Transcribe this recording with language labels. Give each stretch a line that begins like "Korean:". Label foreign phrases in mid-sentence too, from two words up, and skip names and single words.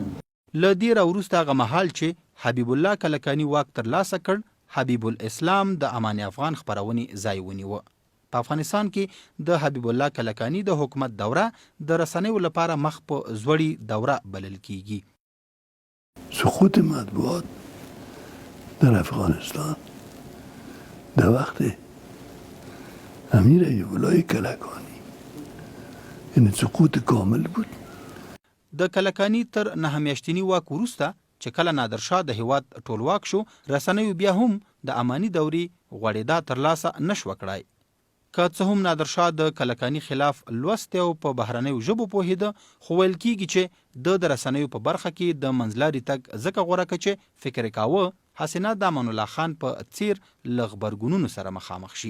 Pashto: له دې راوروسته هغه مهال چې حبیب الله کلکاني واک ترلاسه کړ، حبیب الاسلام د امان افغان خپرونې ځای ونیوه. په افغانستان کې د حبیب الله کلکاني د حکومت دوره د رسنیو لپاره مخ په ځوړې دوره بلل کیږي.
Persian: سقوط مطبوعات در افغانستان در وقت امیر ایوب الله کلکانی این سقوط کامل بود.
Pashto: د کلکاني تر 9 میاشتني واک وروسته چې کله نادرشاه د هیواد ټولواک شو، رسنیو بیا هم د اماني دورې غوړېدا ترلاسه نشوه کړای. که څه هم نادرشاه د کلکاني خلاف لوستی او په بهرنیو ژبو پوهېده، خو ویل کېږي چې د رسنیو په برخه کې د منځلاري تګ ځکه غوره که چې فکر یې کاوه حسینه د امان الله خان په څیر له غبرګونونو سره مخامخ شي.